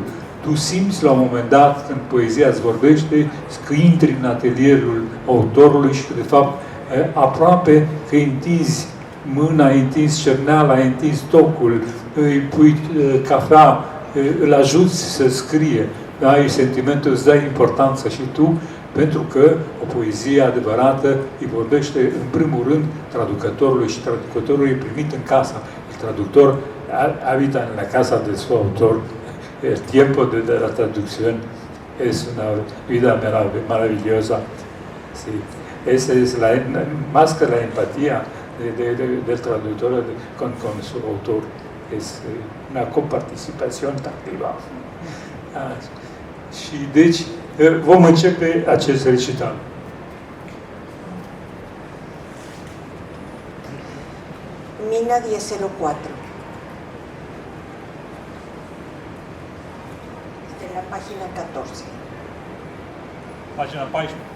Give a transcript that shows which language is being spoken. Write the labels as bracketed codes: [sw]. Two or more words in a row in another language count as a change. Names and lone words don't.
[ro] Tu simți la un moment dat, când poezia îți vorbește, că intri în atelierul autorului și că, de fapt, aproape că întinzi mâna, ai întins cerneala, ai întins tocul, îi pui cafea, îl ajuți să scrie, ai sentimentul, îți dai importanță și tu, pentru că o poezie adevărată îi vorbește, în primul rând, traducătorului și traducătorul e primit în casa. [es] El traductor habita en la casa de su autor. El tiempo de la traducción es una vida maravillosa. Sí. Esa es más que la empatía del traductor con su autor. Es una coparticipación activa. [ro] Și deci vom începe acest recital. Mina 1004. [es] De la página 14. [ro] Pagina 14.